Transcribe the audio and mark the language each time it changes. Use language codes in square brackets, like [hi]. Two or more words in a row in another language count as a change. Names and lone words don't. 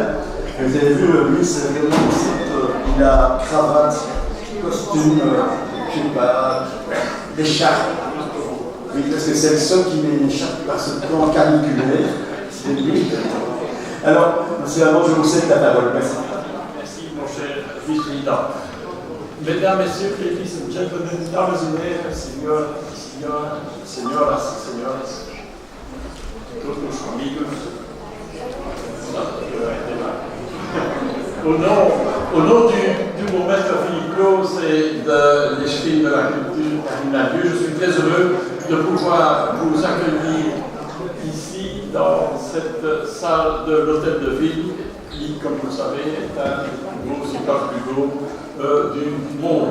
[fr] Et vous avez vu, lui, c'est vraiment aussi, il a cravate, costume, je sais pas, écharpe. Oui, parce que c'est le seul qui met une écharpe par ce plan caniculaire. C'est lui. Alors, M. Amand, je vous cède la parole. Merci. Merci, mon cher vice-président. Mesdames, Messieurs, [en] ladies and gentlemen, [de] dames und Herren, [es] señoras, todos los amigos, [fr] Au nom du bourgmestre Philippe Claus et de l'Échevine de la culture, Karine Dieu, je suis très heureux de pouvoir vous accueillir ici dans cette salle de l'Hôtel de Ville, qui, comme vous le savez, est un des plus beaux, si pas le plus beau, du monde.